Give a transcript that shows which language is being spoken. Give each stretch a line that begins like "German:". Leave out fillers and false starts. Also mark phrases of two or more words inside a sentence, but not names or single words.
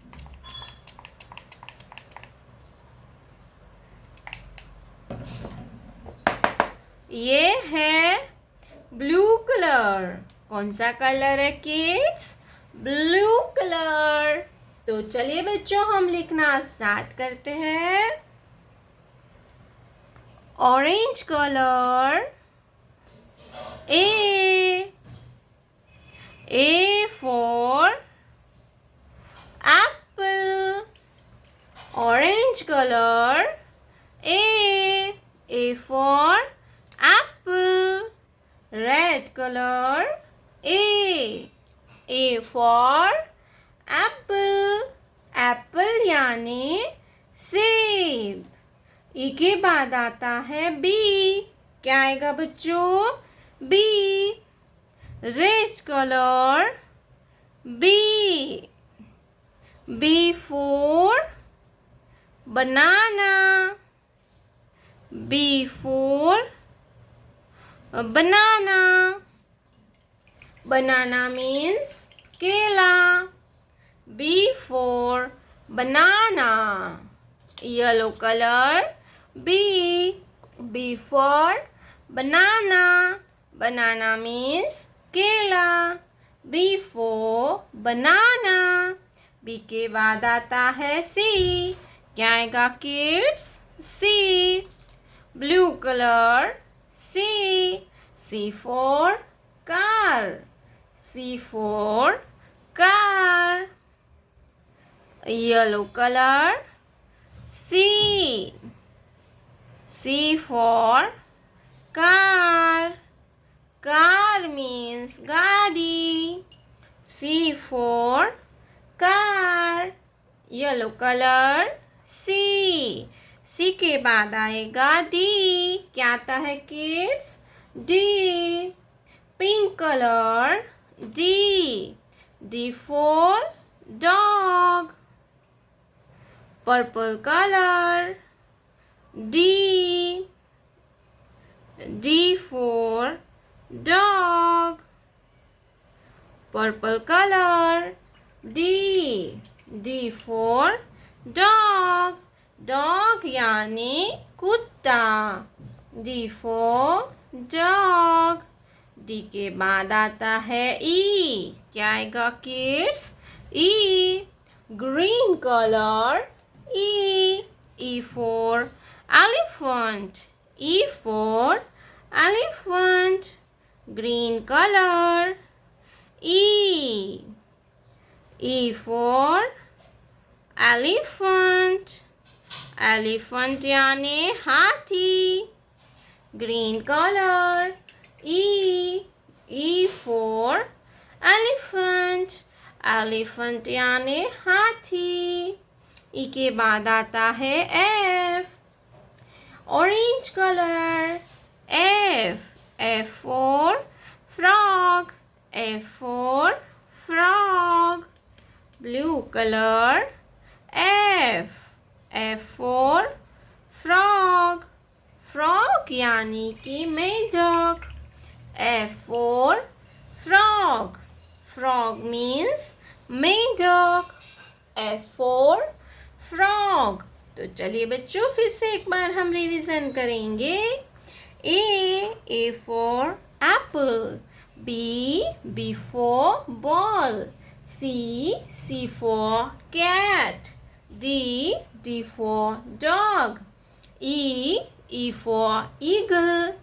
Hindi: ये है
English: blue color.
Hindi: कौन सा कलर है किड्स?
English: blue color.
Hindi: तो चलिए बच्चों, हम लिखना स्टार्ट करते हैं।
English: orange color. A for apple. Orange color. A for apple. Red color. A for apple.
Hindi: Apple यानी सेब। ई के बाद आता है बी। क्या आएगा बच्चों? बी।
English: red color. B. B for banana. B for banana. Banana means kela. B for banana. Yellow color. B. B for banana. Banana means केला। B for banana.
Hindi: B के बाद आता है C। क्या आएगा किड्स? C।
English: blue color. C। C for car. C for car. yellow color. C। C for car. Car means गाड़ी। C for car. Yellow color.
Hindi: C. C के बाद आएगा D। क्या आता है किड्स? D.
English: Pink color.
Hindi: D.
English: D for dog. Purple color. D. D for dog. Purple color. D. D for dog. Dog
Hindi: यानी कुत्ता।
English: D for dog.
Hindi: D के बाद आता है E। क्या आएगा किड्स?
English: E. Green color. E. E for elephant. E for elephant. Green color. E. E for elephant.
Hindi: Elephant यानी हाथी।
English: Green color. E. E for elephant.
Hindi: Elephant यानी हाथी। E के बाद आता है F।
English: Orange color. F. F for frog. F for frog. Blue color. F. F for frog.
Hindi: Frog यानी कि मेंढक।
English: F for frog. Frog means मेंढक। F for frog.
Hindi: तो चलिए बच्चों, फिर से एक बार हम रिवीजन करेंगे।
English: A for apple. B for ball. C for cat. D for dog. E for eagle.